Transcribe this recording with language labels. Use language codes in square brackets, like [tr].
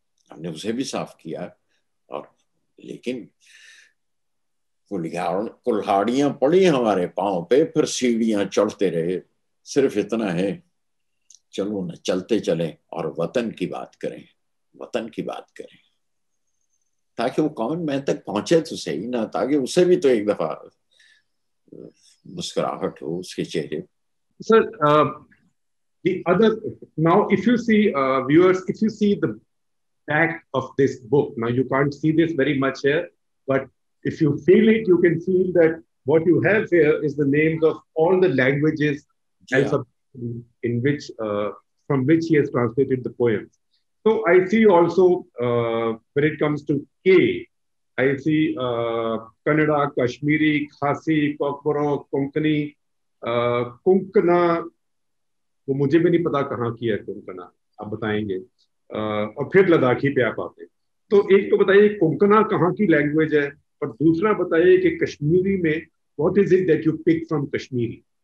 [ur] ہم نے اسے بھی صاف کیا۔ اور لیکن کلہاڑیاں پڑی ہمارے پاؤں پہ، پھر سیڑھیاں چڑھتے رہے۔ صرف اتنا ہے، چلو نہ چلتے چلیں اور وطن کی بات کریں، وطن کی بات کریں، تاکہ وہ کامن مین تک پہنچے تو صحیح نا، تاکہ اسے بھی تو ایک دفعہ مسکراہٹ ہو اس کے چہرے۔ [en] Sir, the other, now if you see, viewers, if you see the back of this book, now you can't see this very much here, but if you feel it, you can feel that what you have here is the names of all the languages in which, from which he has translated the poems. So I see also, when it comes to K, I see Kannada, Kashmiri, Khasi, Kokboro, Konkani, Konkana, [ur] وہ مجھے بھی نہیں پتا کہاں کی ہے کونکنا، آپ بتائیں گے، اور پھر لداخی پہ آپ آتے۔ تو ایک تو بتائیے کونکنا کہاں کی لینگویج ہے، اور دوسرا بتائیے کہ کشمیری میں [en] What is it that you pick from Kashmiri?